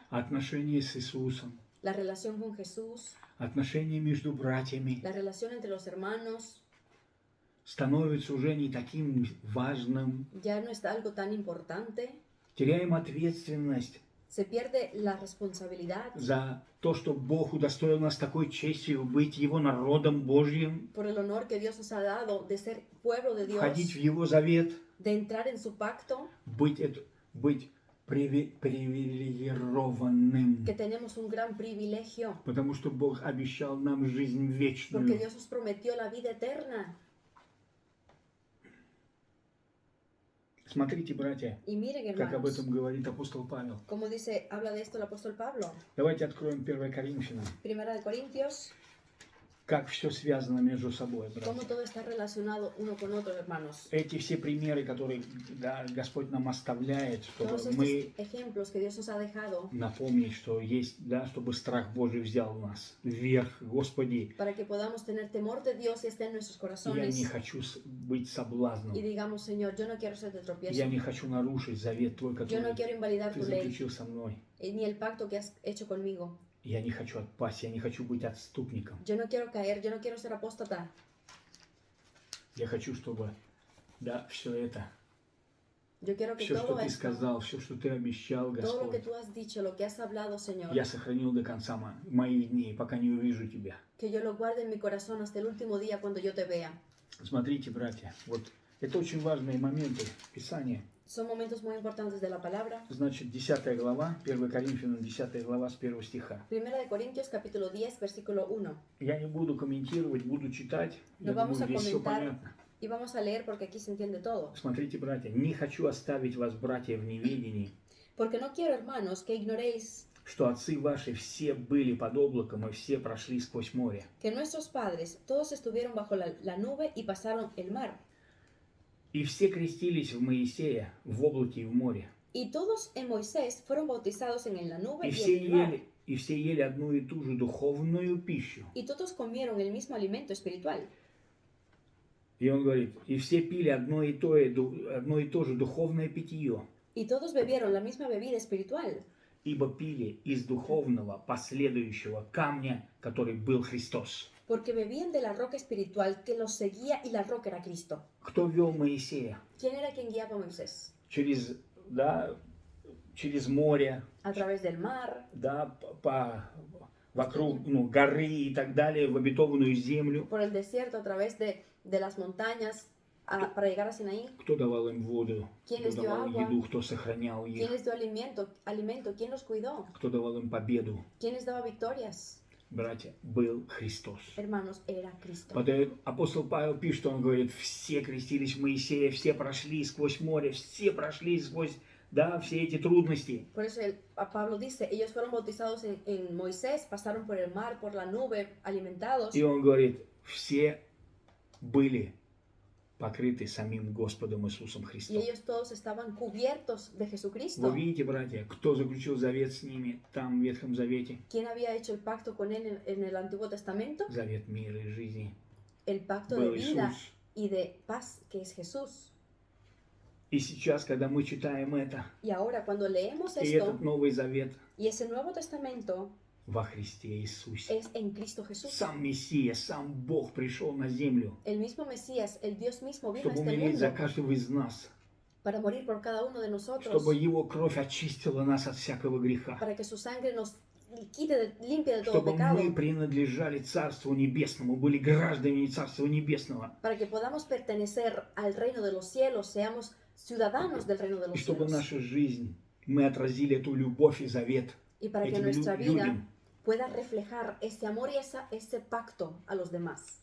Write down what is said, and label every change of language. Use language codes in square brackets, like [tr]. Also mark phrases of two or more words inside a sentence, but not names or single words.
[ru] Отношения с Иисусом, [es] La relación con Jesús, [ru] отношения между братьями [es] la relación entre los hermanos, [ru] становятся уже не таким важным. [es] ya no es algo tan importante. [ru] Теряем ответственность [es] Se pierde la responsabilidad [ru] за то, что Бог удостоил нас такой честью быть Его народом Божьим, [es] por el honor que Dios nos ha dado de ser pueblo de Dios, [ru] входить в Его завет, [es] de entrar en su pacto, [ru] быть привилегированным. [es] que tenemos un gran privilegio, [ru] Потому что Бог обещал нам жизнь [es] porque [ru] вечную. [es] Dios nos prometió la vida eterna. [ru] Смотрите, братья, [es] Y miren, [ru] как об [es] hermanos, [ru] этом говорит апостол Павел. [es] como dice, habla de esto el apóstol Pablo. [ru] Давайте откроем 1 Коринфянам. [es] Primera de Corintios, [ru] Как все связано между собой, [es] cómo [ru] братья. [es] todo está relacionado uno con otro, hermanos. [ru] Эти все примеры, которые Господь нам оставляет, чтобы [es] Todos estos [ru] мы [es] ejemplos que Dios nos ha dejado [ru] напомнить, что есть, чтобы страх Божий взял нас вверх. Господи, [es] para que podamos tener temor de Dios y esté en nuestros [ru] я [es] corazones [ru] не хочу быть соблазном. [es] y digamos, Señor, yo no quiero ser de tropiezo, [ru] Я не хочу нарушить завет Твой, [es] yo no [ru] который [es] quiero invalidar [ru] Ты [es] tu ley [ru] заключил со мной. [es] ni el pacto que has hecho conmigo. [ru] Я не хочу отпасть, я не хочу быть отступником. [es] Yo no quiero caer, yo no quiero ser apóstata. [ru] Я хочу, чтобы, все это, [es] Yo quiero que [ru] все, что [es] todo [ru] Ты [es] esto, [ru] сказал, все, что Ты обещал, [es] todo lo que [ru] Господь, [es] tú has dicho, lo que has hablado, Señor, [ru] я сохранил до конца моих дней, пока не увижу Тебя. [es] que yo lo guarde en mi corazón hasta el último día cuando yo te vea. [ru] Смотрите, братья, вот это очень важные моменты Писания. [es] Son momentos muy importantes de la palabra. [ru] Значит, 10 глава, 1 Коринфянам, 10 глава с 1 стиха. [es] Primera de Corintios, capítulo 10, versículo 1. [ru] Я не буду комментировать, буду читать. [es] No [ru] Я [es] vamos [ru] думаю, [es] a [ru] здесь все [es] comentar [ru] понятно. [es] y vamos a leer porque aquí se entiende todo. [ru] Смотрите, братья, не хочу оставить вас, братья, в неведении, [es] Porque no quiero, hermanos, que ignoréis [ru] что отцы ваши все были под облаком и все прошли сквозь море. [es] que nuestros padres todos estuvieron bajo la nube y pasaron el mar. [ru] И все крестились в Моисея, в облаке и в море. [es] Y todos en Moisés fueron bautizados en la nube [ru] И [es] y [ru] все [es] en el mar. [ru] ели одну и ту же духовную пищу. [es] Y todos comieron el mismo alimento espiritual. [ru] И он говорит, и все пили одно и то же духовное питье. [es] Y todos bebieron la misma bebida espiritual. [ru] Ибо пили из духовного последующего камня, который был Христос. [es] Porque bebían de la roca espiritual que los seguía y la roca era Cristo. [ru] Кто вел Моисея? [es] ¿Quién era quien guiaba a Moisés? [ru] Через море, [es] A través del mar, [ru] вокруг горы и так далее, в обетованную землю. [es] por el desierto, a través de las montañas, para llegar a Sinaí. [ru] Кто давал им воду? [es] ¿Quién [ru] Кто [es] les dio [ru] давал [es] agua? [ru] еду? Кто сохранял [es] ¿Quién [ru] их? [es] les dio alimento? ¿Quién los cuidó? [ru] Кто давал им победу? [es] ¿Quién les daba victorias? [ru] Братья, был Христос. [es] Hermanos, era Cristo. [ru] Потом апостол Павел пишет, он говорит, все крестились в Моисея, все прошли сквозь море, все прошли сквозь, все эти трудности. [es] Por eso Pablo dice, ellos fueron bautizados en Moisés, pasaron por el mar, por la nube, alimentados. [ru] И он говорит, все были покрыты самим Господом Иисусом [es] Y [ru] Христом. [es] ellos todos estaban cubiertos de [ru] Вы [es] Jesucristo. [ru] видите, братья, кто заключил завет с ними там в Ветхом Завете? [es] ¿Quién había hecho el pacto con él en el Antiguo Testamento? [ru] Завет мира и жизни. [es] El pacto de [ru] Был [es] vida [ru] Иисус. [es] y de paz, que es Jesús. [ru] И сейчас, когда мы читаем это, [es] Y ahora cuando leemos [ru] и [es] esto, [ru] этот Новый Завет [es] y ese Nuevo Testamento [ru] во Христе Иисусе. [es] es en Cristo Jesús. [ru] Сам Мессия, сам Бог пришел на землю, [es] El mismo Mesías, el Dios mismo vino a [ru] чтобы [es] este [ru] умереть за [es] mundo [ru] каждого из нас, [es] para morir por cada uno de nosotros, [ru] чтобы Его кровь очистила нас от всякого греха, [es] para que su sangre nos limpie de todo [ru] чтобы [es] pecado, [ru] мы принадлежали Царству Небесному, были гражданами Царства Небесного, [es] para que podamos pertenecer al reino de los cielos, seamos ciudadanos del reino de [ru] и [es] los [ru] чтобы [es] cielos, [ru] наша жизнь, мы отразили эту любовь и завет [es] y para que [ru] этим [es] nuestra vida [ru] людям, [es] pueda reflejar ese amor y ese pacto a los demás.